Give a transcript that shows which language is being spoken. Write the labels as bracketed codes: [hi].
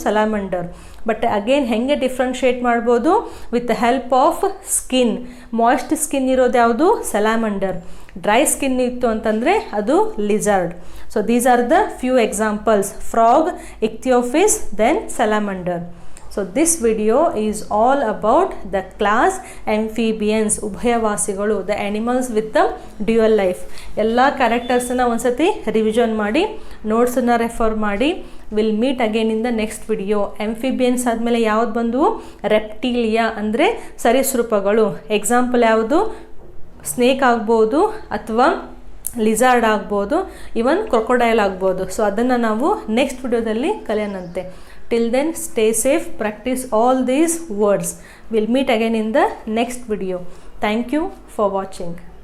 [kn] ಸಲಾಮಂಡರ್. But again ಹೆಂಗೆ differentiate ಮಾಡ್ಬೋದು? [en] With the help of skin. [kn] Moist skin ಇರೋದು ಯಾವುದು? [en] Salamander. [kn] ಡ್ರೈ ಸ್ಕಿನ್ ಇತ್ತು ಅಂತಂದರೆ ಅದು ಲಿಜಾರ್ಡ್. [en] So these are the few examples: frog, ichthyophis, then salamander. So this video is all about the class amphibians, ಉಭಯವಾಸಿಗಳು, the animals with the dual life. [kn] ಎಲ್ಲ ಕ್ಯಾರೆಕ್ಟರ್ಸನ್ನು ಒಂದ್ಸತಿ revision ಮಾಡಿ, ನೋಟ್ಸನ್ನು refer ಮಾಡಿ. [en] Will meet again in the next video. [kn] Amphibians ಆದಮೇಲೆ ಯಾವ್ದು ಬಂದವು? ರೆಪ್ಟಿಲಿಯಾ ಅಂದರೆ ಸರೀಸೃಪಗಳು. Example ಯಾವುದು? ಸ್ನೇಕ್ ಆಗ್ಬೋದು, ಅಥವಾ ಲಿಜಾರ್ಡ್ ಆಗ್ಬೋದು, ಇವನ್ ಕ್ರೊಕೊಡೈಲ್ ಆಗ್ಬೋದು. ಸೊ ಅದನ್ನು ನಾವು ನೆಕ್ಸ್ಟ್ ವಿಡಿಯೋದಲ್ಲಿ ಕಲಿಯೋಣಂತೆ. [en] Till then, stay safe, practice all these words. We'll meet again in the next video. Thank you for watching.